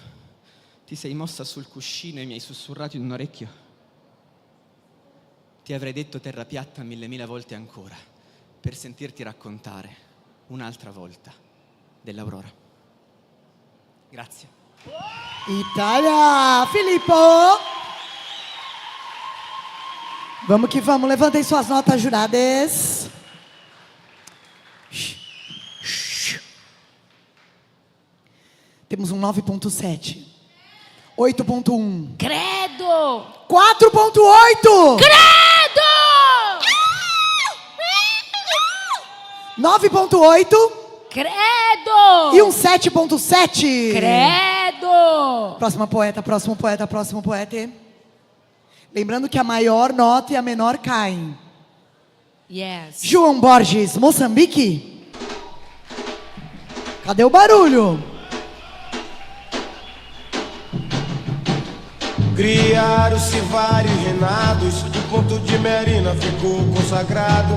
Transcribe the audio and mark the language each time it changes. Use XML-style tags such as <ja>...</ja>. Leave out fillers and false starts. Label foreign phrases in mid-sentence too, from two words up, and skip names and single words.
<it>Ti sei mossa sul cuscino e mi hai sussurrato in un orecchio. Ti avrei detto terra piatta 1000 volte ancora per sentirti raccontare un'altra volta dell'aurora. Grazie.</it> <pt>Itália! Filippo! Vamos que vamos, levantem suas notas, juradas. Temos um 9.7. 8.1. Credo! 4.8! Credo! 9.8. Credo! E um 7.7. Credo! Próximo poeta. Lembrando que a maior nota e a menor caem. Yes. João Borges, Moçambique. Cadê o barulho? Criaram-se vários reinados, o ponto de Merina ficou consagrado.</pt>